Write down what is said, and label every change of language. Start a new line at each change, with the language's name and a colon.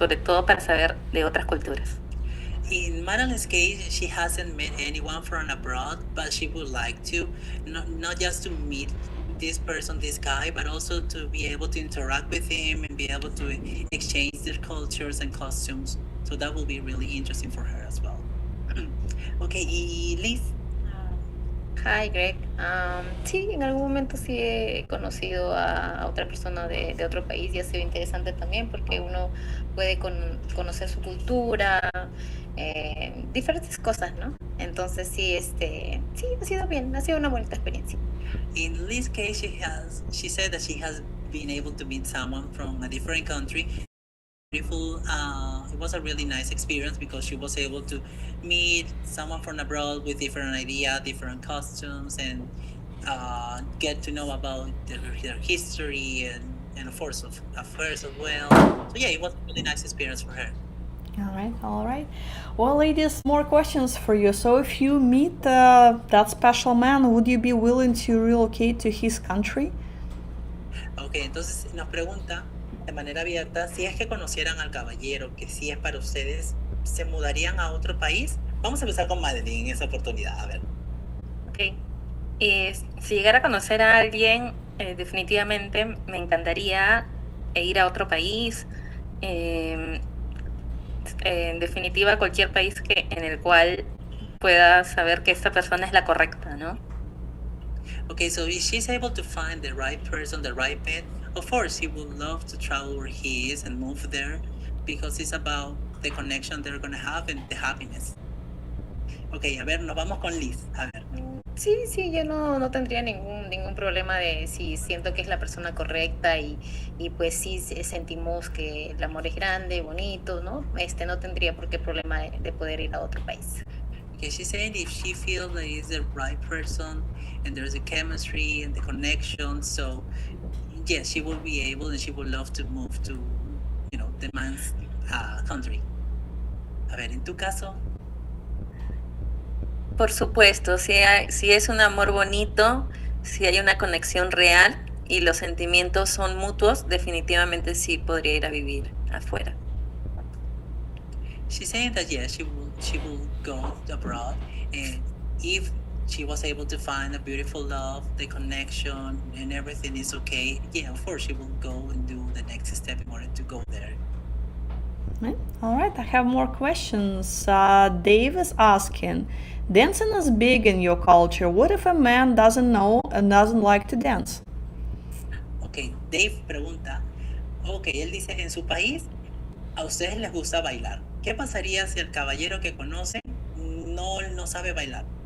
Spanish: Sobre todo para saber de otras culturas.
English: In Madeline's case, she hasn't met anyone from abroad, but she would like to, not just to meet this person, this guy, but also to be able to interact with him and be able to exchange their cultures and costumes. So that will be really interesting for her as well. Okay,
Spanish: y Liz.
English: Hi
Spanish: Greg, sí, en algún momento sí he conocido a otra persona de otro país y ha sido interesante también porque uno puede conocer su cultura, diferentes cosas, ¿no? Entonces sí, sí, ha sido bien, ha sido una bonita experiencia.
English: In Liz's case, she said that she has been able to meet someone from a different country. Beautiful. It was a really nice experience because she was able to meet someone from abroad with different ideas, different costumes, and get to know about their history and of course of affairs as well. So yeah, it was a really nice experience for her. All right. Well, ladies, more questions for you. So if you meet that special man, would you be willing to relocate to his country?
Spanish: Okay, entonces nos pregunta de manera abierta si es que conocieran al caballero, que sí es para ustedes, ¿se mudarían a otro país? Vamos a empezar con Madeline en esa oportunidad, a ver.
English: Okay.
Spanish: Y si llegara a conocer a alguien, definitivamente me encantaría ir a otro país. En definitiva, cualquier país en el cual pueda saber que esta persona es la correcta, ¿no?
English: Okay, so if she's able to find the right person, the right mate, of course she would love to travel where he is and move there because it's about the connection they're going to have and the happiness.
Spanish: Okay, a ver, nos vamos con Liz. A ver. Sí, yo no tendría ningún problema de si siento que es la persona correcta y pues sí sentimos que el amor es grande, bonito, ¿no? No tendría por qué problema de poder ir a otro país.
English: Okay, she's saying if she feels that he's the right person and there's a chemistry and the connection, so yes, she will be able and she would love to move to, the man's country.
Spanish: A ver, en tu caso. Por supuesto, si es un amor bonito, si hay una conexión real y los sentimientos son mutuos, definitivamente sí podría ir a vivir afuera.
English: She's saying that yes, she will go abroad, and if she was able to find a beautiful love, the connection, and everything is okay, yeah, of course she will go and do the next step in order to go there. All right, I have more questions. Dave is asking, dancing is big in your culture. What if a man doesn't know and doesn't like to dance?
Spanish: Ok, Dave pregunta, ok, él dice, en su país a ustedes les gusta bailar. ¿Qué pasaría si el caballero que conocen no sabe bailar?